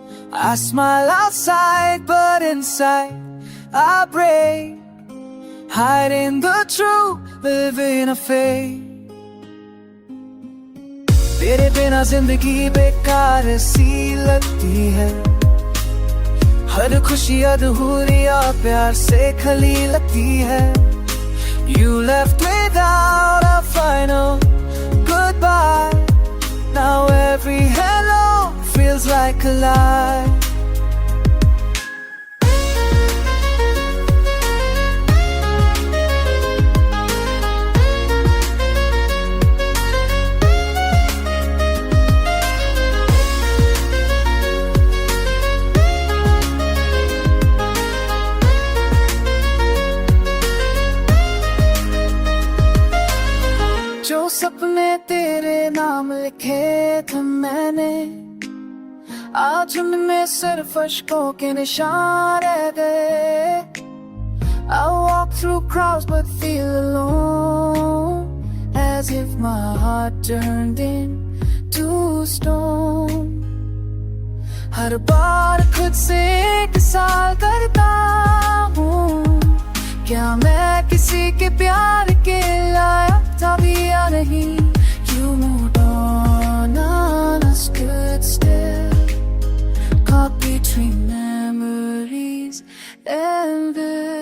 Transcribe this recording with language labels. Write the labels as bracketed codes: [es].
[en] I smile outside but inside I break, hiding the truth, living a fake। [hi] तेरे बिना जिंदगी बेकार सी लगती है, हर खुशी अधूरी और प्यार से खली लगती है। [en] You left without a final goodbye, now every hello feels like a lie। [hi] जो सपने तेरे नाम लिखे थे मैंने, आज उनमें सिर्फ अश्कों के निशान रह गए। [en] I walk through crowds but feel alone, as if my heart turned into stone। [hi] हर बार खुद से एक सवाल करता हूँ, क्या मैं किसी के प्यार के लायक था भी या नहीं। [en] You moved on stood still, caught between memories and this।